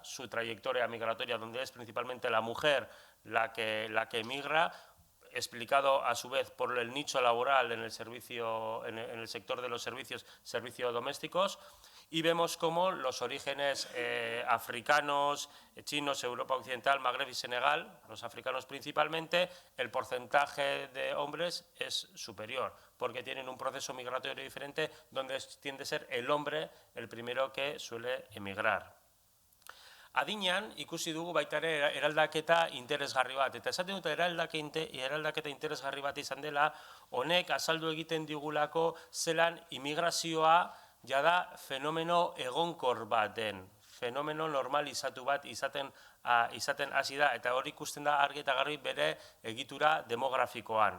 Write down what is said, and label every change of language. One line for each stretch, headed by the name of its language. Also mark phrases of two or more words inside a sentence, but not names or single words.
Spanish: su trayectoria migratoria, donde es principalmente la mujer la que emigra, explicado a su vez por el nicho laboral en el sector de los servicios domésticos, y vemos cómo los orígenes africanos, chinos, Europa Occidental, Magreb y Senegal, los africanos principalmente, el porcentaje de hombres es superior, porque tienen un proceso migratorio diferente donde tiende a ser el hombre el primero que suele emigrar.
Basque: Adinean, ikusi dugu baita ere eraldaketa interesgarri bat, eta esaten dut eraldaketa interesgarri bat izan dela, honek azaldu egiten digulako zelan immigrazioa jada fenomeno egonkor bat den, fenomeno normalizatu bat izaten hasi da, eta hori ikusten da argi eta garbi bere egitura demografikoan.